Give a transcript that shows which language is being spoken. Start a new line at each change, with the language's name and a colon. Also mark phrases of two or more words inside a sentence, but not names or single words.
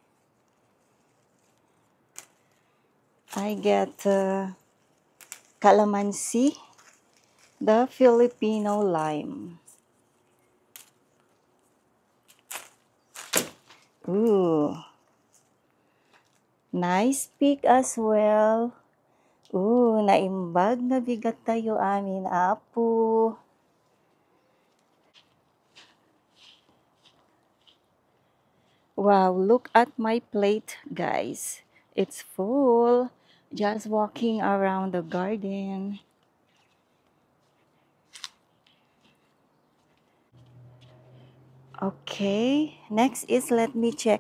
English: I get calamansi, the Filipino lime. Ooh. Nice pick as well.
Iloko: Ooh, naimbag na bigat tayo amin, apo.
English: Wow, look at my plate, guys. It's full. Just walking around the garden. Okay, next is let me check.